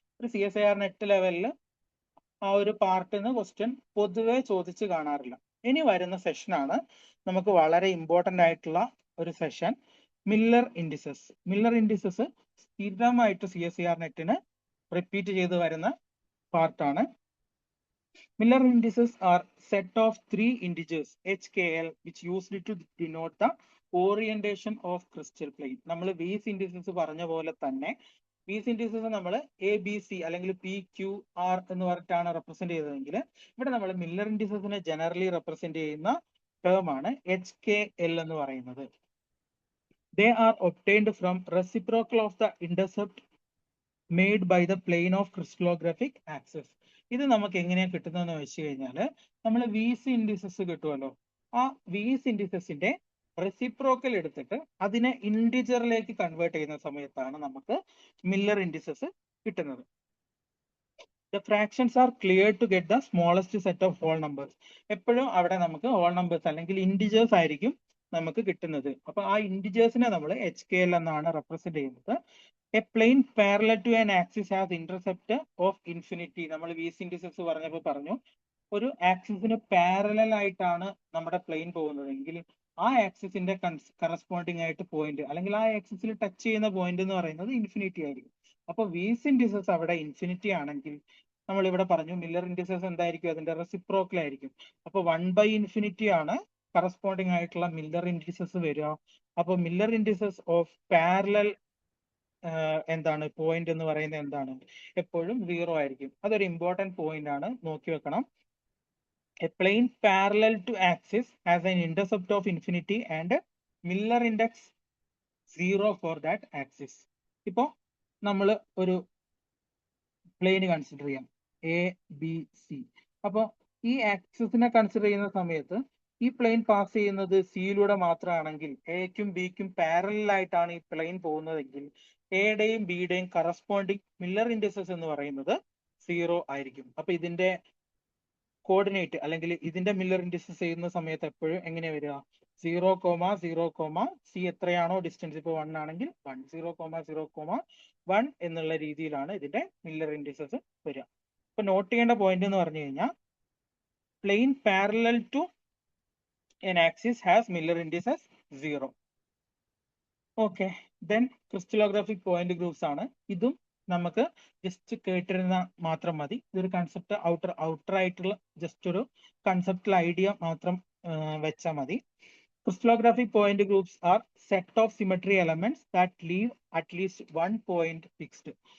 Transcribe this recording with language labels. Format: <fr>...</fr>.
<ml>ഒരു CSIR net ലെവലിൽ ആ ഒരു പാർട്ടിന് ക്വസ്റ്റ്യൻ പൊതുവെ ചോദിച്ച് കാണാറില്ല. ഇനി വരുന്ന സെഷനാണ് നമുക്ക് വളരെ ഇമ്പോർട്ടന്റ് ആയിട്ടുള്ള ഒരു session, Miller indices. Miller indices സ്ഥിരമായിട്ട് CSIR നെറ്റിന് റിപ്പീറ്റ് ചെയ്ത് വരുന്ന പാർട്ടാണ്.</ml> <en>Miller indices are set of 3 integers HKL which used to denote the orientation of crystal plane.</en> <ml>നമ്മൾ വീസ് ഇൻഡിസസ് പറഞ്ഞ പോലെ തന്നെ വീസ് ഇൻഡിസസ് നമ്മൾ ABC അല്ലെങ്കിൽ PQR എന്ന് പറഞ്ഞിട്ടാണ് റെപ്രസെന്റ് ചെയ്തതെങ്കിൽ ഇവിടെ നമ്മൾ മില്ലർ ഇൻഡിസസിനെ ജനറലി റെപ്രസെന്റ് ചെയ്യുന്ന ടേം ആണ് HKL എന്ന് പറയുന്നത്.</ml> <en>They are obtained from reciprocal of the intercept made by the plane of crystallographic axis.</en> <ml>ഇത് നമുക്ക് എങ്ങനെയാണ് കിട്ടുന്നതെന്ന് വെച്ച് കഴിഞ്ഞാൽ നമ്മൾ VC ഇൻഡിസസ് കിട്ടുമല്ലോ, ആ VC ഇൻഡിസസിന്റെ റെസിപ്രോക്കൽ എടുത്തിട്ട് അതിനെ ഇന്റിജറിലേക്ക് കൺവേർട്ട് ചെയ്യുന്ന സമയത്താണ് നമുക്ക് മില്ലർ ഇൻഡിസസ് കിട്ടുന്നത്.</ml> <en>The fractions are cleared to get the smallest set of whole numbers.</en> <ml>എപ്പോഴും അവിടെ നമുക്ക് whole numbers അല്ലെങ്കിൽ integers ആയിരിക്കും നമുക്ക് കിട്ടുന്നത്. അപ്പൊ ആ ഇന്റിജേഴ്സിനെ നമ്മൾ HKL എന്നാണ് റെപ്രസെന്റ് ചെയ്യുന്നത്.</ml> <en>A plane parallel to an axis has intercept of infinity.</en> <ml>നമ്മൾ VC indices പറഞ്ഞപ്പോൾ പറഞ്ഞു ഒരു ആക്സിസിന് പാരലൽ ആയിട്ടാണ് നമ്മുടെ പ്ലെയിൻ പോകുന്നതെങ്കിൽ ആ ആക്സിസിന്റെ കറസ്പോണ്ടിങ് ആയിട്ട് പോയിന്റ് അല്ലെങ്കിൽ ആ ആക്സിസിൽ ടച്ച് ചെയ്യുന്ന പോയിന്റ് എന്ന് പറയുന്നത് ഇൻഫിനിറ്റി ആയിരിക്കും. അപ്പൊ VC indices അവിടെ ഇൻഫിനിറ്റി ആണെങ്കിൽ നമ്മൾ ഇവിടെ പറഞ്ഞു മില്ലർ ഇൻഡിസസ് എന്തായിരിക്കും, അതിന്റെ റെസിപ്രോക്കൽ ആയിരിക്കും. അപ്പൊ 1/infinity ആണ് കറസ്പോണ്ടിങ് ആയിട്ടുള്ള മില്ലർ ഇൻഡിസസ് വരിക. അപ്പൊ മില്ലർ ഇൻഡിസസ് ഓഫ് പാരലൽ എന്താണ് പോയിന്റ് എന്ന് പറയുന്നത് എന്താണ്, എപ്പോഴും 0 ആയിരിക്കും. അതൊരു ഇമ്പോർട്ടന്റ് പോയിന്റ് ആണ്, നോക്കി വെക്കണം.</ml> <en>A plane parallel to axis has an intercept of infinity and Miller index 0 for that axis.</en> <ml>ഇപ്പോ നമ്മൾ ഒരു പ്ലെയിൻ കൺസിഡർ ചെയ്യാം ABC. അപ്പോൾ ഈ ആക്സിസിനെ കൺസിഡർ ചെയ്യുന്ന സമയത്ത് ഈ പ്ലെയിൻ പാസ് ചെയ്യുന്നത് സിയിലൂടെ മാത്രമാണെങ്കിൽ എക്കും ബിക്കും പാരലൽ ആയിട്ടാണ് ഈ പ്ലെയിൻ പോകുന്നതെങ്കിൽ എയുടെയും ബിയുടെയും കറസ്പോണ്ടിങ് മില്ലർ ഇൻഡിസസ് എന്ന് പറയുന്നത് 0 ആയിരിക്കും. അപ്പൊ ഇതിന്റെ കോർഡിനേറ്റ് അല്ലെങ്കിൽ ഇതിന്റെ മില്ലർ ഇൻഡിസസ് ചെയ്യുന്ന സമയത്ത് എപ്പോഴും എങ്ങനെ വരിക, 0, സി എത്രയാണോ ഡിസ്റ്റൻസ്, ഇപ്പോൾ 1 ആണെങ്കിൽ 1, 0, എന്നുള്ള രീതിയിലാണ് ഇതിന്റെ മില്ലർ ഇൻഡിസസ് വരിക. ഇപ്പൊ നോട്ട് ചെയ്യേണ്ട പോയിന്റ് എന്ന് പറഞ്ഞു കഴിഞ്ഞാൽ</ml> <en>Plane parallel to an axis has Miller indices 0.</en> <ml>Okay, then crystallographic point groups ആണ്. ഇതും നമുക്ക് ജസ്റ്റ് കേട്ടിരുന്ന മാത്രം മതി. ഇതൊരു കൺസെപ്റ്റ് ഔട്ടർ ആയിട്ടുള്ള ജസ്റ്റ് ഒരു കൺസെപ്റ്റൽ ഐഡിയ മാത്രം വെച്ചാൽ മതി.</ml> <en>Crystallographic point groups are set of symmetry elements that leave at least one point fixed.</en>